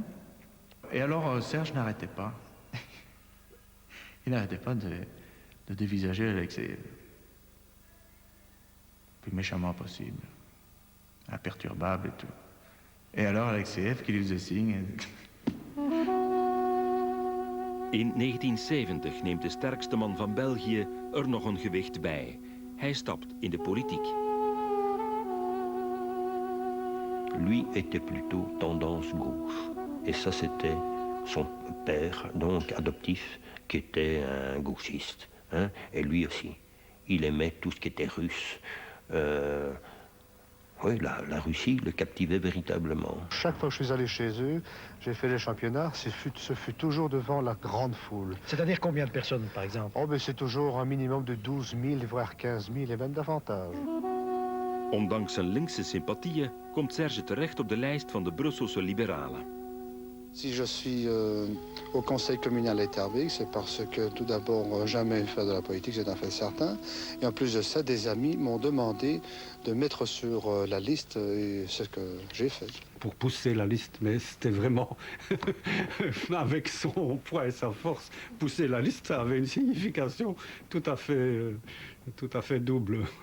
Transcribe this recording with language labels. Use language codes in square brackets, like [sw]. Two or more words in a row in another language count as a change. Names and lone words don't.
[fr] Et alors, Serge n'arrêtait pas. Il n'arrêtait pas de dévisager Alexeyev. Plus méchamment possible. Imperturbable et tout. Et alors, Alexeyev qui lui faisait signe. [nl] In 1970 neemt de sterkste man van België er nog een gewicht bij. Hij stapt in de politiek. [fr] Lui était plutôt tendance gauche. Et ça, c'était son père, donc adoptif, qui était un gauchiste. Hein? Et lui aussi. Il aimait tout ce qui était russe. Oui, la Russie le captivait véritablement. Chaque fois que je suis allé chez eux, j'ai fait les championnats, ce fut toujours devant la grande foule. C'est-à-dire combien de personnes, par exemple? Oh, ben c'est toujours un minimum de 12 000, voire 15 000, et même davantage. [nl] Ondanks zijn linkse sympathieën komt Serge terecht op de lijst van de Brusselse liberalen. [fr] Si je suis au conseil communal Etterbeek, c'est parce que tout d'abord, jamais faire de la politique, c'est un fait certain. Et en plus de ça, des amis m'ont demandé de mettre sur la liste, et c'est ce que j'ai fait. Pour pousser la liste, mais c'était vraiment, avec son poids et sa force, pousser la liste avait une signification tout à fait double.